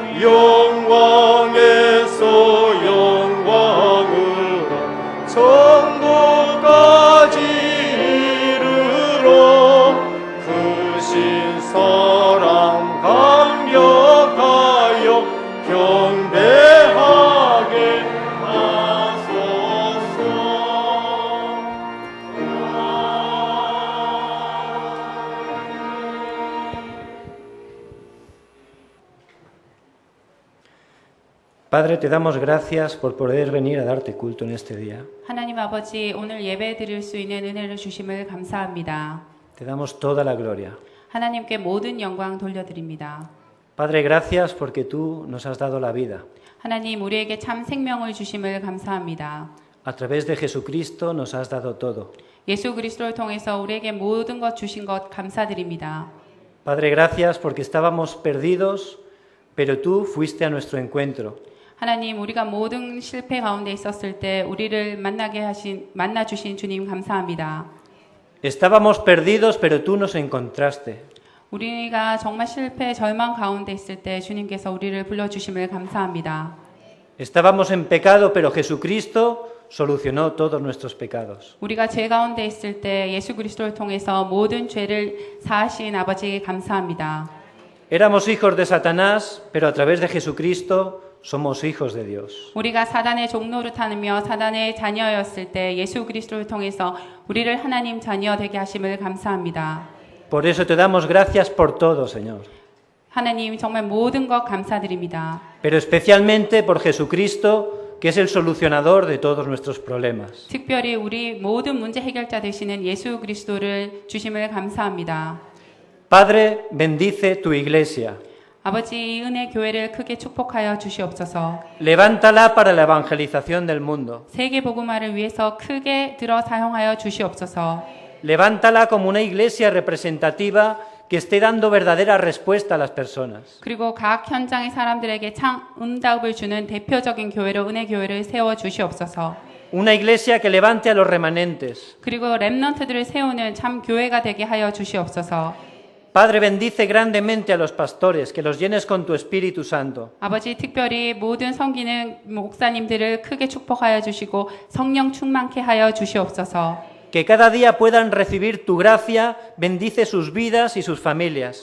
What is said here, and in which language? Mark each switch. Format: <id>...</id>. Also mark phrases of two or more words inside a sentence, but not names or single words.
<ko>영광에서 영광으로 천국까지 이르러 크신 사랑 감격하여 경배하게 하소서.</ko> <es>Padre, te damos gracias por poder venir a darte culto en este día.</es> <ko>하나님 아버지, 오늘 예배 드릴 수 있는 은혜를 주심을 감사합니다.</ko> <es>Te damos toda la gloria.</es> <ko>하나님께 모든 영광 돌려드립니다.</ko> <es>Padre, gracias porque tú nos has dado la vida.</es> <ko>하나님, 우리에게 참 생명을 주심을 감사합니다.</ko> <es>A través de Jesucristo nos has dado todo.</es> <ko>예수 그리스도를 통해서 우리에게 모든 것 주신 것 감사드립니다.</ko> <es>Padre, gracias porque estábamos perdidos, pero tú fuiste a nuestro encuentro.</es> <ko>하나님, 우리가 모든 실패 가운데 있었을 때 우리를 만나 주신 주님 감사합니다.</ko> <es>Estábamos perdidos, pero tú nos encontraste.</es> <ko>우리가 정말 실패, 절망 가운데 있을 때 주님께서 우리를 불러주심을 감사합니다.</ko> <es>Estábamos en pecado, pero Jesucristo solucionó todos nuestros pecados.</es> <ko>우리가 죄 가운데 있을 때 예수 그리스도를 통해서 모든 죄를 사하신 아버지에게 감사합니다.</ko> <es>Éramos hijos de Satanás, pero a través de Jesucristo somos hijos de Dios.</es> <ko>우리가 사단의 종노릇 하며 사단의 자녀였을 때 예수 그리스도를 통해서 우리를 하나님 자녀 되게 하심을 감사합니다.</ko> <es>Por eso te damos gracias por todo, Señor.</es> <ko>하나님, 정말 모든 것 감사드립니다.</ko> <es>Pero especialmente por Jesucristo, que es el solucionador de todos nuestros problemas.</es> <ko>특별히 우리 모든 문제 해결자 되시는 예수 그리스도를 주심을 감사합니다.</ko> <es>Padre, bendice tu iglesia.</es> <ko>아버지, 은혜 교회를 크게 축복하여 주시옵소서.</ko> <es>Levántala para la evangelización del mundo.</es> <ko>세계 복음화를 위해서 크게 들어 사용하여 주시옵소서.</ko> <es>Levántala como una iglesia representativa que esté dando verdadera respuesta a las personas.</es> <ko>그리고 각 현장의 사람들에게 참 응답을 주는 대표적인 교회로 은혜 교회를 세워 주시옵소서.</ko> <es>Una iglesia que levante a los remanentes.</es> <ko>그리고 렘넌트들을 세우는 참 교회가 되게 하여 주시옵소서.</ko> <es>Padre, bendice grandemente a los pastores, que los llenes con tu Espíritu Santo.</es> <ko>아버지, 특별히 모든 섬기는 목사님들을 크게 축복하여 주시고 성령 충만케 하여 주시옵소서.</ko> <es>Que cada día puedan recibir tu gracia, bendice sus vidas y sus familias.</es>